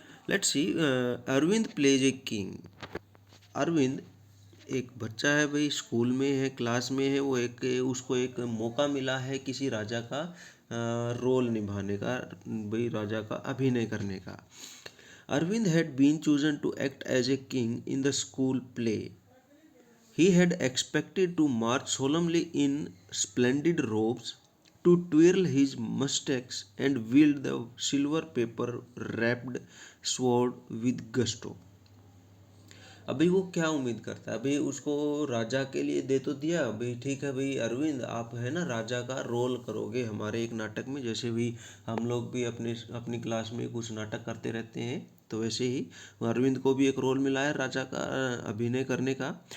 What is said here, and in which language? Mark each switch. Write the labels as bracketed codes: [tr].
[en] Let's see, Arvind plays a king. [hi] Arvind एक बच्चा है भाई, स्कूल में है, क्लास में है, वो एक उसको एक मौका मिला है किसी राजा का रोल निभाने का, भाई राजा का अभिनय करने का। [en] Arvind had been chosen to act as a king in the school play. He had expected to march solemnly in splendid robes, to twirl his mustache and wield the silver paper wrapped sword with gusto. [hi] अभी वो क्या उम्मीद करता है भाई, उसको राजा के लिए दे तो दिया भाई, ठीक है भाई अरविंद आप है ना राजा का रोल करोगे हमारे एक नाटक में, जैसे भी हम लोग भी अपनी क्लास में कुछ नाटक करते रहते हैं, तो वैसे ही अरविंद को भी एक रोल मिला है राजा का अभिनय करने का।